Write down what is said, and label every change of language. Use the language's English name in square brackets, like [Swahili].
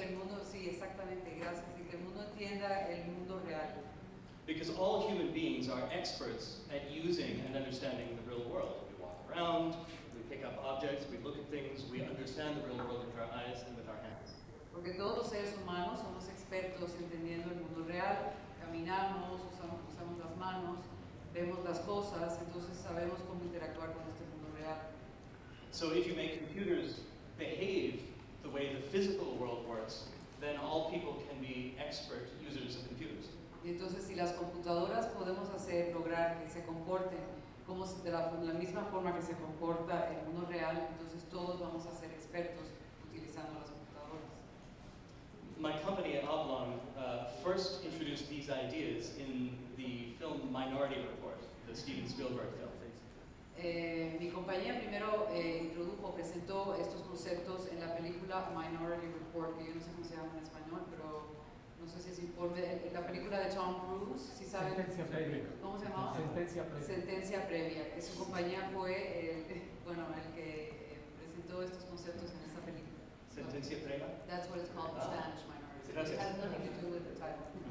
[Spanish] Sí, que el mundo, sí, exactamente, gracias. Y que el mundo entienda el mundo real. [English] Because all human beings are experts at using and understanding the real world. We walk around, we pick up objects, we look at things, we understand the real world with our eyes and with our hands. [Spanish] Porque todos los seres humanos somos expertos entendiendo el mundo real. Caminamos, usamos las manos, vemos las cosas, entonces sabemos cómo interactuar con este mundo real. [English] So if you make computers behave the way the physical world works, then all people can be expert users of computers. [Spanish] Y entonces si las computadoras podemos lograr que se comporten como de la misma forma que se comporta el mundo real, entonces todos vamos a ser expertos utilizando las computadoras. [English] My company at Oblong first introduced these ideas in the film Minority Report, the Steven Spielberg film. [Spanish] Mi compañía primero presentó estos conceptos en la película Minority Report, que yo no sé cómo se llama en español, pero no sé si es informe, la película de Tom Cruise, ¿sí saben? Sentencia previa. ¿Cómo se llamaba? Sentencia previa. Sentencia previa, que su compañía fue el que presentó estos conceptos en esta película. Sentencia previa? [English] That's what it's called in Spanish, minority. [Spanish] Gracias. [English] It has nothing to do with the title.